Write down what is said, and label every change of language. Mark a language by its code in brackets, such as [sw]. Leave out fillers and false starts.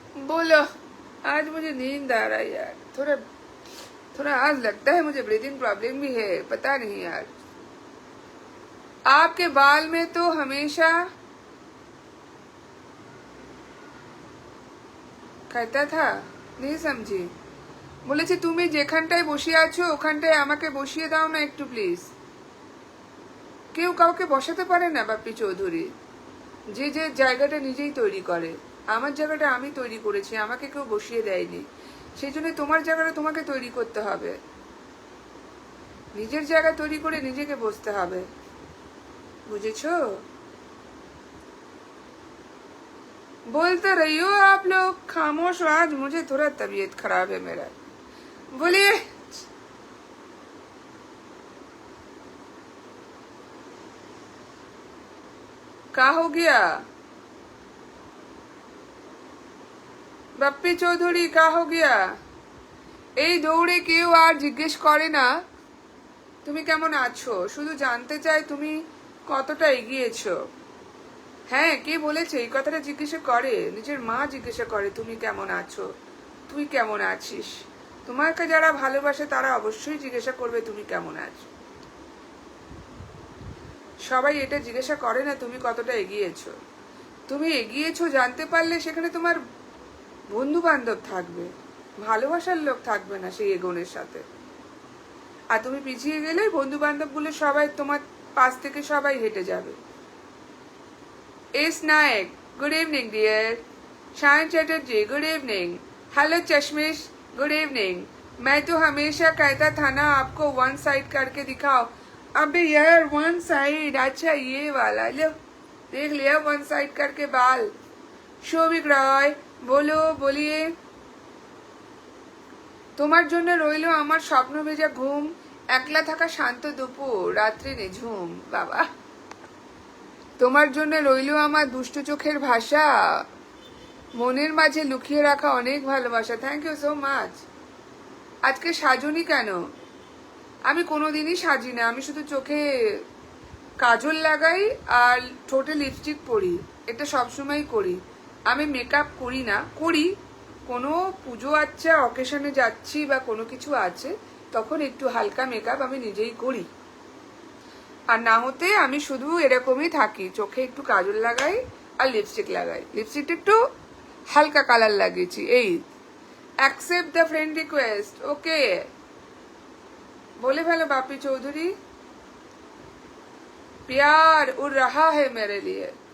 [hi] बोलो। आज मुझे नींद आ रहा है यार, थोड़ा आज लगता है मुझे ब्रीदिंग प्रॉब्लम भी है, पता नहीं यार। आपके बाल में तो हमेशा कहता था, नहीं समझी। [bn] বলেছি তুমি যেখানটায় বসে আছো ওখানটায় আমাকে বসিয়ে দাও না একটু প্লিজ। কেউ কাউকে বসাতে পারে না বাপ্পি চৌধুরী, যে যে জায়গাটা নিজেই তৈরি করে। আমার জায়গাটা আমি তৈরি করেছি, আমাকে কেউ বসিয়ে দেয়নি। সেই জন্য তোমার জায়গাটা তোমাকে তৈরি করতে হবে, নিজের জায়গা তৈরি করে নিজেকে বসতে হবে, বুঝেছো? [hi] बोलते रहियो आप लोग, खामोश। आज मुझे थोड़ा तबीयत खराब है मेरा। बोलिए। क्या हो गया বাপ্পি চৌধুরী? কা হো গিয়া? [bn] এই দৌড়ে কেউ আর জিজ্ঞেস করে না তুমি কেমন আছো, শুধু জানতে চাই তুমি কতটা এগিয়েছো। হ্যাঁ, কে বলেছে এই কথাটা? জিজ্ঞাসা করে, নিজের মা জিজ্ঞাসা করে তুমি কেমন আছো, তুই কেমন আছিস। তোমাকে যারা ভালোবাসে তারা অবশ্যই জিজ্ঞাসা করবে তুমি কেমন আছো। সবাই এটা জিজ্ঞাসা করে না তুমি কতটা এগিয়েছো। তুমি এগিয়েছো জানতে পারলে সেখানে তোমার বন্ধু বান্ধব থাকবে, ভালোবাসার লোক থাকবে না সেই এগোনের সাথে। আর তুমি পিছিয়ে গেলে বন্ধু বান্ধব গুলো সবাই তোমার পাশ থেকে সবাই হেঁটে যাবে। [en] S Nayak, good evening dear. Shayan Chatterjee, good evening. Hello Chashmish, good evening. [hi] मैं तो हमेशा कहता था ना आपको वन साइड करके दिखाओ। अबे यार वन साइड, अच्छा ये वाला लो, देख लिया वन साइड करके बाल। शोभिक रॉय, बोलो, बोलिए। [bn] তোমার জন্য রইল আমার স্বপ্ন ভেজা ঘুম, একলা থাকা শান্ত দুপুর, রাত্রি নিঝুম। বাবা, তোমার জন্য রইল আমার দুষ্ট চোখের ভাষা, মনের মাঝে লুকিয়ে রাখা অনেক ভালোবাসা। [en] Thank you so much. [bn] আজকে সাজুনি কেন? আমি কোনোদিনই সাজি না, আমি শুধু চোখে কাজল লাগাই আর ঠোঁটে লিপস্টিক পরি, এটা সবসময় করি। আমি মেকআপ করি না, করি কোনো পুজো আচ্ছা অকেশনে যাচ্ছি বা কোনো কিছু আছে তখন একটু হালকা মেকআপ আমি নিজেই করি। আর না হতে আমি শুধু এরকমই থাকি, চোখে একটু কাজল লাগাই আর লিপস্টিক লাগাই, লিপস্টিকটা একটু হালকা কালার লাগিয়েছি। এই [en] accept the friend request, [bn] ওকে বলে ফেলো বাপি চৌধুরী। [hi] प्यार उड़ रहा है मेरे लिए।